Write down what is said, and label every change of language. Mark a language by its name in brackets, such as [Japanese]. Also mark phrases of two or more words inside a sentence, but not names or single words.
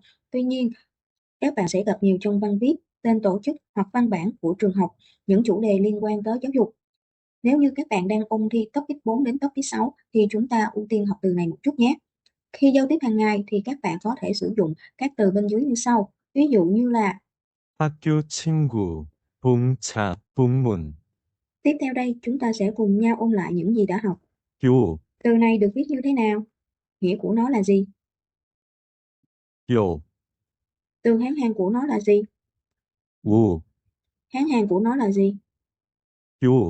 [Vietnamese] Tuy nhiên, các bạn sẽ gặp nhiều trong văn viết, tên tổ chức hoặc văn bản của trường học, những chủ đề liên quan tới giáo dục. Nếu như các bạn đang ôn thi topic 4 đến topic 6 thì chúng ta ưu tiên học từ này một chút nhé. Khi giao tiếp hàng ngày thì các bạn có thể sử dụng các từ bên dưới như sau. Ví dụ như là [Korean] 학교 친구, 동창, 동문, [Vietnamese] tiếp theo đây chúng ta sẽ cùng nhau ôn lại những gì đã học. [Korean] 요, [Vietnamese] Từ này được viết như thế nào? Nghĩa của nó là gì? [Korean] 요, [Vietnamese] Từ Hán Hán của nó là gì? [Korean] 우, [Vietnamese] Hán Hán của nó là gì? [Korean] 요,